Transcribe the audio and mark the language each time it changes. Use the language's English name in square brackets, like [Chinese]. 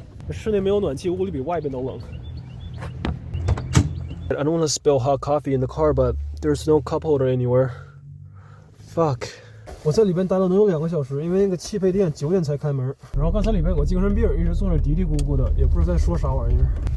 [Chinese] 室内没有暖气，屋里比外边都冷。 [English] I don't want to spill hot coffee in the car, but there's no cup holder anywhere. Fuck！ [Chinese] 我在里边待了能有2个小时，因为那个汽配店9点才开门。然后刚才里边有个精神病，一直坐那嘀嘀咕咕的，也不知道在说啥玩意儿。